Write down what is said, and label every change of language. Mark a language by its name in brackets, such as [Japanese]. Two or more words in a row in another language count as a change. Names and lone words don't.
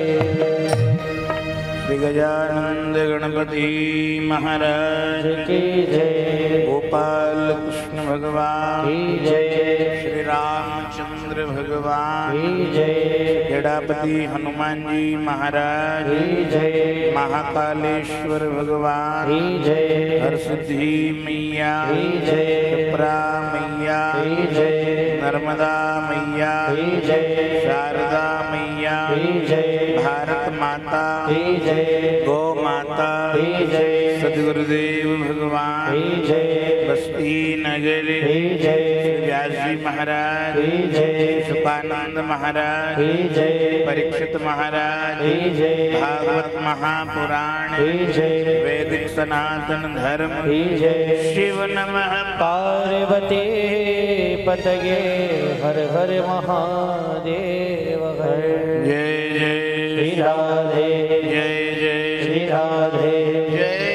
[Hindi] श्री गजानंद गणपति महाराज की जय। गोपाल कृष्ण भगवान की जय। श्री रामचंद्र भगवान की जय। गणापति हनुमान जी महाराज की जय। महाकालेश्वर भगवान की जय। हरसिद्धि मैया की जय। क्षिप्रा मैया की जय। नर्मदा मैया की जय। शारदा मैया की जय। भारत माता की जय। गौ माता की जय। सदगुरुदेव भगवान की जय। बस्ती नगर की जय। व्यास जी महाराज की जय। सुपानंद महाराज की जय। परीक्षित महाराज की जय। भागवत महापुराण की जय। वैदिक सनातन धर्म की जय। शिव नमः पार्वती पतये हर हर महादेव हर जय जय श्री राधे जय जय श्री राधे जय जय